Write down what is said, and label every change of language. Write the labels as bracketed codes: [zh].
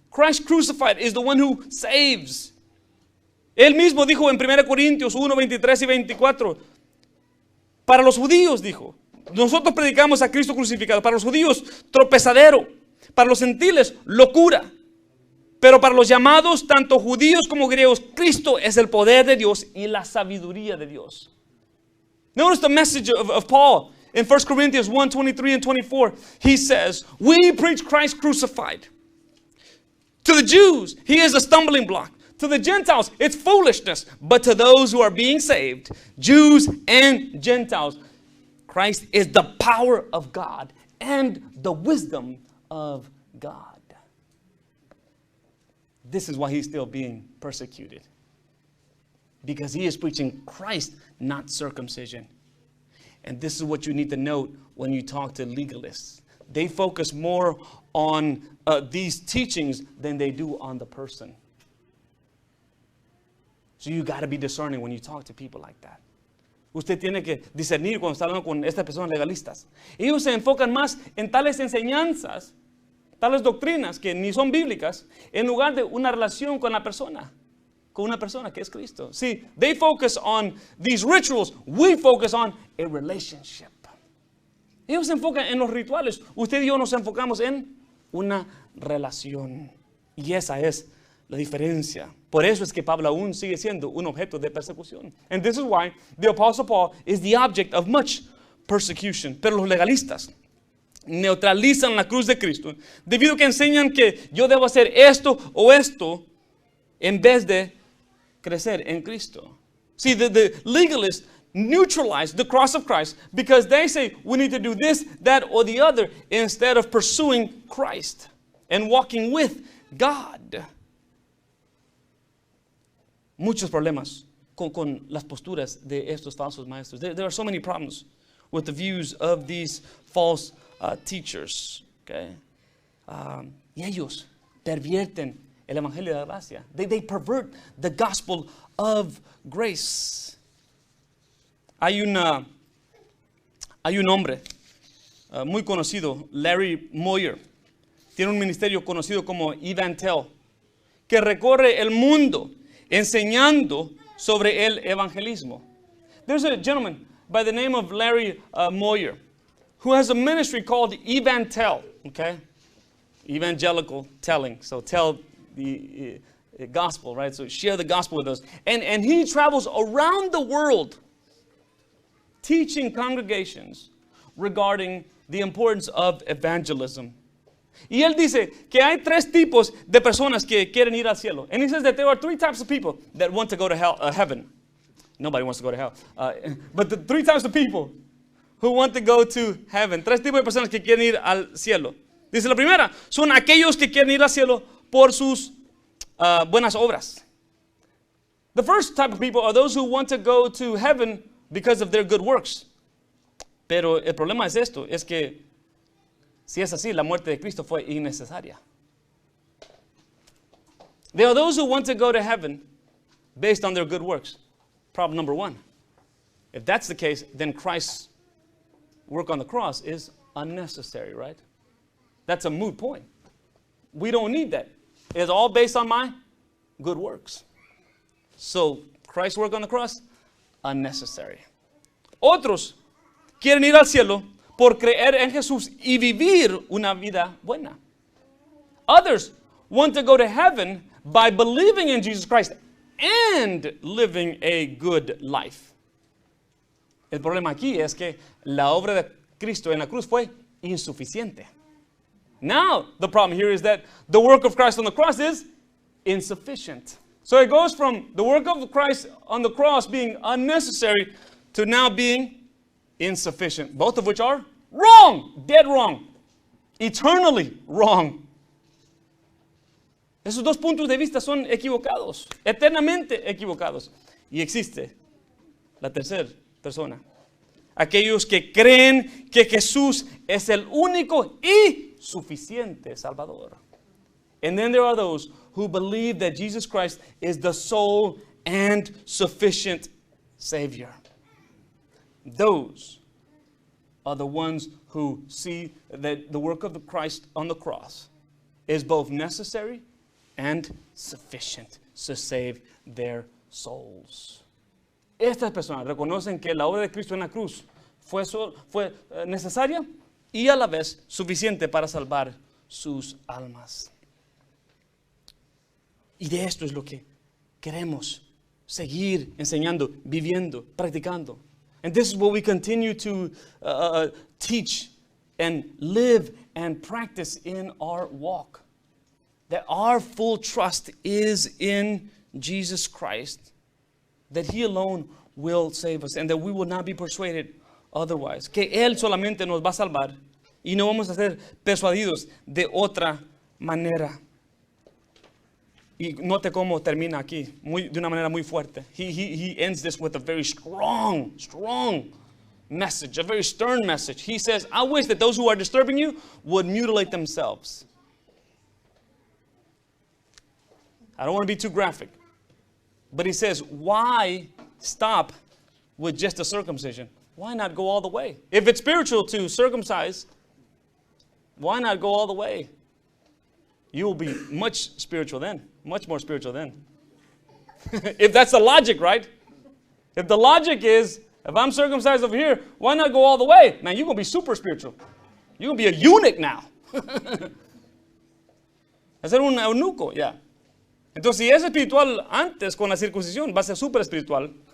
[en] Christ crucified is the one who saves. [es] Él mismo dijo en 1 Corintios 1, 23 y 24, para los judíos dijo, nosotros predicamos a Cristo crucificado, para los judíos tropezadero, para los gentiles locura, pero para los llamados, tanto judíos como griegos, Cristo es el poder de Dios y la sabiduría de Dios. [en] Notice the message of Paul in 1 Corinthians 1, 23 and 24. He says, we preach Christ crucified. To the Jews, he is a stumbling block. To the Gentiles, it's foolishness. But to those who are being saved, Jews and Gentiles, Christ is the power of God and the wisdom of God. This is why he's still being persecuted. Because he is preaching Christ, not circumcision. And this is what you need to note when you talk to legalists. They focus more on these teachings than they do on the person. So you got to be discerning when you talk to people like that. [es] Usted tiene que discernir cuando está hablando con estas personas legalistas. Ellos se enfocan más en tales enseñanzas, tales doctrinas que ni son bíblicas, en lugar de una relación con la persona, con una persona que es Cristo. [en] See, they focus on these rituals. We focus on a relationship. [es] Ellos se enfocan en los rituales. Usted y yo nos enfocamos en una relación. Y esa es la diferencia. Por eso es que Pablo aún sigue siendo un objeto de persecución. [en] And this is why the Apostle Paul is the object of much persecution. [es] Pero los legalistas neutralizan la cruz de Cristo debido a que enseñan que yo debo hacer esto o esto en vez de crecer en Cristo. [en] See, the legalists neutralize the cross of Christ because they say we need to do this, that, or the other instead of pursuing Christ and walking with God. [es] Muchos problemas con las posturas de estos falsos maestros. [en] There are so many problems with the views of these false teachers. Okay? [es] Y ellos pervierten el evangelio de la gracia. [en] They pervert the gospel of grace. [es] Hay un hombre muy conocido, Larry Moyer. Tiene un ministerio conocido como Evantel, que recorre el mundo enseñando sobre el evangelismo. [en] There's a gentleman by the name of Larry Moyer who has a ministry called Evantel, okay? Evangelical telling. So tell the gospel, right? So share the gospel with us. And he travels around the world teaching congregations regarding the importance of evangelism. [es] Y él dice que hay tres tipos de personas que quieren ir al cielo. [en] And he says that there are three types of people that want to go to heaven. Nobody wants to go to hell. But the 3 types of people who want to go to heaven. [es] 3 tipos de personas que quieren ir al cielo. Dice la primera, son aquellos que quieren ir al cielo por sus buenas obras. [en] The first type of people are those who want to go to heaven because of their good works. [es] Pero el problema es esto, es que si es así, la muerte de Cristo fue innecesaria. [en] There are those who want to go to heaven based on their good works. Problem number 1. If that's the case, then Christ's work on the cross is unnecessary, right? That's a moot point. We don't need that. It's all based on my good works. So, Christ's work on the cross, unnecessary. [es] Otros quieren ir al cielo por creer en Jesús y vivir una vida buena. [en] Others want to go to heaven by believing in Jesus Christ and living a good life. [es] El problema aquí es que la obra de Cristo en la cruz fue insuficiente. [en] Now, the problem here is that the work of Christ on the cross is insufficient. So it goes from the work of Christ on the cross being unnecessary to now being insufficient. Both of which are wrong, dead wrong, eternally wrong. [es] Esos 2 puntos de vista son equivocados, eternamente equivocados. Y existe la tercera persona. Aquellos que creen que Jesús es el único y suficiente Salvador. [en] And then there are those who believe that Jesus Christ is the sole and sufficient Savior. Those are the ones who see that the work of the Christ on the cross is both necessary and sufficient to save their souls. [es] Estas personas reconocen que la obra de Cristo en la cruz fue necesaria y a la vez suficiente para salvar sus almas. Y de esto es lo que queremos seguir enseñando, viviendo, practicando. [en] And this is what we continue to teach and live and practice in our walk. That our full trust is in Jesus Christ. That He alone will save us and that we will not be persuaded otherwise. [es] Que Él solamente nos va a salvar y no vamos a ser persuadidos de otra manera. Y note cómo termina aquí, de una manera muy fuerte. [en] He ends this with a very strong message, a very stern message. He says, I wish that those who are disturbing you would mutilate themselves. I don't want to be too graphic. But he says, why stop with just a circumcision? Why not go all the way? If it's spiritual to circumcise, why not go all the way? You will be much spiritual then. Much more spiritual then. If that's the logic, right? If the logic is, if I'm circumcised over here, why not go all the way? Man, you're going to be super spiritual. You're going to be a eunuch now. [es] Hacer un eunuco, ya. Entonces, si es espiritual antes con la circuncisión, va a ser súper espiritual.